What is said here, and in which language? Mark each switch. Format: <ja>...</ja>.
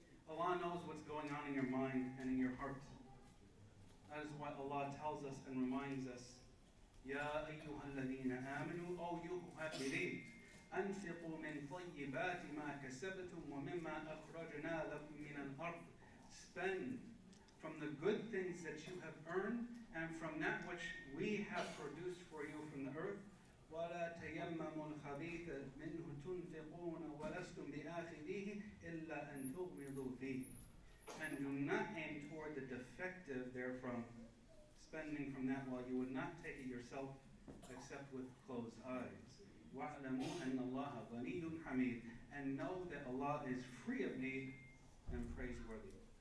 <en>Allah knows what's going on in your mind and in your heart. That is why Allah tells us and reminds us,</en> <ar>Ya ayyuha alladhina amanu,</ar> <en>O you who have believed,</en> <ar>أنفقوا من طيبات ما كسبتم ومما أخرجنا لكم من الأرض.</ar> <en>Spend from the good things that you have earned and from that which we have produced for you from the earth.</en> <ar>ولا تيمموا الخبيث منه تنفقون ولستم بآخذيه إلا أن تغمضوا فيه.</ar> <en>And do not aim toward the defective therefrom, spending from that while you would not take it yourself except with closed eyes.</en> <ar>وَاعْلَمُوا أَنَّ اللَّهَ غَنِيٌّ حَمِيدٌ.</ar> <en>And know that Allah is free of need and praiseworthy.</en>